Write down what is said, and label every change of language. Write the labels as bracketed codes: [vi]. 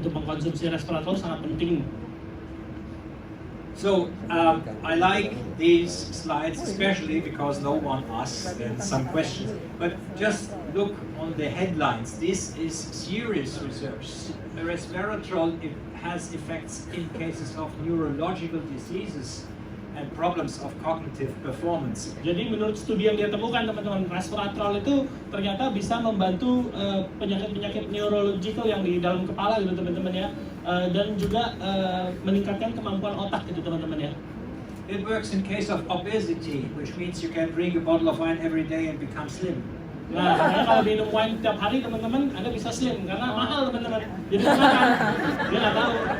[id] Untuk mengkonsumsi resveratrol sangat penting. [en] So I like these slides especially because no one asked some questions. But just look on the headlines. This is serious research. Resveratrol has effects in cases of neurological diseases and problems of cognitive performance. [id] Jadi menurut studi yang dia temukan teman-teman, resveratrol itu ternyata bisa membantu penyakit-penyakit neurological yang di dalam kepala gitu teman-teman ya, dan juga meningkatkan kemampuan otak gitu teman-teman ya. [en] It works in case of obesity, which means you can drink a bottle of wine every day and become slim. [id] Nah, karena kalau minum wine tiap hari teman-teman, Anda bisa slim karena mahal teman-teman. Jadi makan, dia nggak tahu.